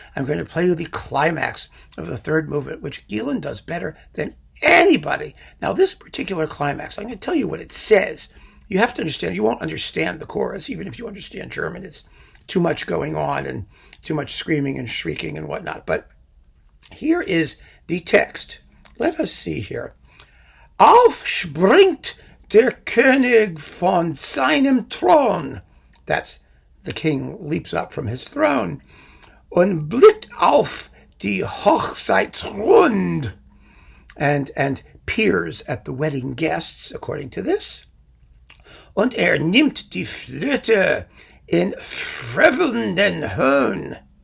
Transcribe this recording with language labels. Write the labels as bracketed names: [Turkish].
[English] I'm going to play you the climax of the 3rd movement, which Gielen does better than anybody. Now, this particular climax, I'm going to tell you what it says. You have to understand. You won't understand the chorus, even if you understand German. It's too much going on and too much screaming and shrieking and whatnot. But here is the text. Let us see here. [German] Aufspringt der König von seinem Thron. [English] That's the king leaps up from his throne. [German] Und blickt auf die Hochzeitsrund. [English] And peers at the wedding guests, according to this. [German] Und nimmt die Flöte in frevelnden Höhen.